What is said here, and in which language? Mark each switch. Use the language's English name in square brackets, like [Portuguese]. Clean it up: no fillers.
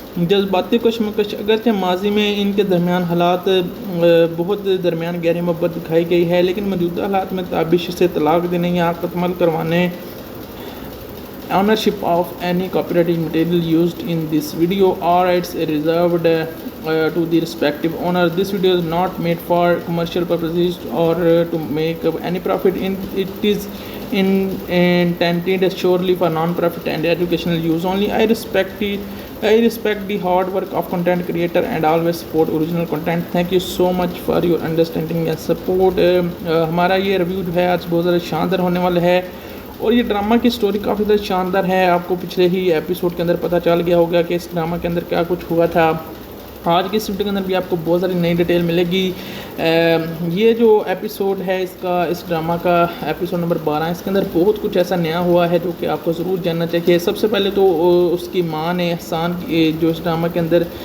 [Urdu] جذباتی کشمکش، اگرچہ ماضی میں ان کے درمیان حالات بہت درمیان گہری محبت دکھائی گئی ہے، لیکن موجودہ حالات میں تابش سے طلاق دینے یا قتل کروانے [English] ownership of any copyrighted material used in this video or rights reserved to the respective owner. This video is not made for commercial purposes or to make any profit. It is intended surely for non-profit and educational use only. I respect the hard work of content creator and always support original content. Thank you so much for your understanding and support. [Urdu] ہمارا یہ review جو ہے آج بہت زیادہ شاندار ہونے والا ہے، اور یہ ڈرامہ کی سٹوری کافی زیادہ شاندار ہے۔ آپ کو پچھلے ہی ایپیسوڈ کے اندر پتہ چل گیا ہوگا کہ اس ڈرامہ کے اندر کیا کچھ ہوا تھا۔ آج کی اس ویڈیو کے اندر بھی آپ کو بہت ساری نئی ڈیٹیل ملے گی۔ یہ جو ایپیسوڈ ہے اس ڈرامہ کا ایپیسوڈ نمبر 12، اس کے اندر بہت کچھ ایسا نیا ہوا ہے جو کہ آپ کو ضرور جاننا چاہیے۔ سب سے پہلے تو اس کی ماں نے احسان جو اس ڈرامہ کے اندر